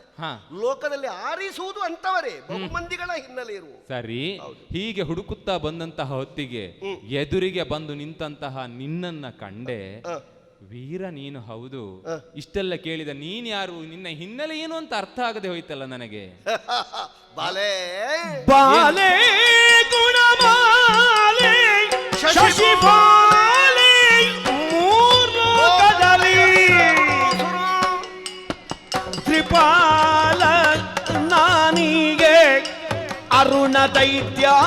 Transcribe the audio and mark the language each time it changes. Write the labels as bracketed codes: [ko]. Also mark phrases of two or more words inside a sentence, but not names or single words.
[kn] ಲೋಕದಲ್ಲಿ ಆರಿಸುವುದು ಅಂತವರೇ ಬಹುಮಂದಿಗಳ ಹಿನ್ನೆಲೆ ಇರುವ. ಸರಿ. ಹೀಗೆ ಹುಡುಕುತ್ತಾ ಬಂದಂತಹ ಹೊತ್ತಿಗೆ ಎದುರಿಗೆ ಬಂದು ನಿಂತಹ ನಿನ್ನನ್ನ ಕಂಡೆ. ವೀರ ನೀನು ಹೌದು. ಇಷ್ಟೆಲ್ಲ ಕೇಳಿದ ನೀನ್ ಯಾರು, ನಿನ್ನ ಹಿನ್ನೆಲೆ ಏನು ಅಂತ ಅರ್ಥ ಆಗದೆ ಹೋಯ್ತಲ್ಲ ನನಗೆ. ಬಾಲೆ ಬಾಲೆ ಗುಣಮಾಲೆ ಶಶಿಪಾಲೆ ಮೂರ್ಲೋಕದಲ್ಲಿ ತ್ರಿಪಾಲ ನಾನಿಗೆ ಅರುಣ ದೈತ್ಯ